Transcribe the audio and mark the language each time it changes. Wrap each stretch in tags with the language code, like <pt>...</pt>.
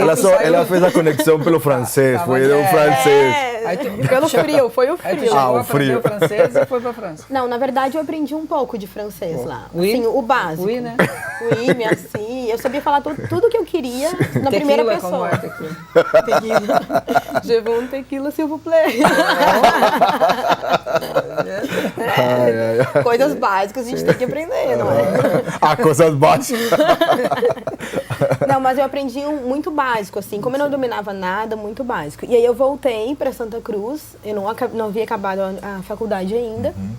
<pt>ela fez a conexão pelo francês, foi o francês. Pelo frio, foi o Aí tu frio. chegou a aprender o francês e foi pra França. Não, na verdade eu aprendi um pouco de francês lá.</pt> <fr>Oui?</fr> <pt>Assim, o básico.</pt> <fr>Oui,</fr> <pt>né?</pt> <fr>Oui, merci.</fr> <pt>Eu sabia falar tudo que eu queria na primeira pessoa. Como é tequila? Tequila.</pt> <fr>Je veux un tequila, s'il vous plaît.</fr> <pt>Coisas básicas a gente tem que aprender, não é? Coisas básicas. Não, mas eu aprendi muito básico, assim. Como eu não dominava nada, muito básico. E aí eu voltei para Santa Cruz. Eu não havia acabado a faculdade ainda.</pt>